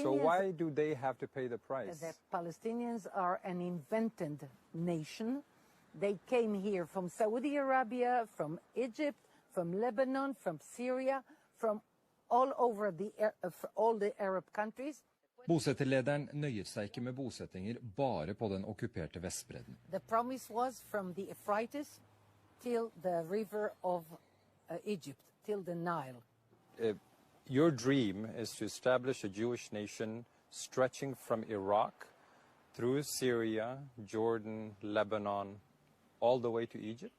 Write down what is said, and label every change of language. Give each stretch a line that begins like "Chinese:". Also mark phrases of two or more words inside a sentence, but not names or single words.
English: So why do they have to pay the price? The Palestinians are an invented nation. They came here from Saudi Arabia, from Egypt, from Lebanon, from Syria, from all over all the Arab countries.
Norwegian: Bosetterlederen nøyet seg ikke med bosettinger bare på den okkuperte Vestbredden.
English: The promise was from the Euphrates till the river of Egypt, till the Nile. Your dream is to establish a Jewish nation stretching from Iraq through Syria, Jordan, Lebanon, all the way to Egypt?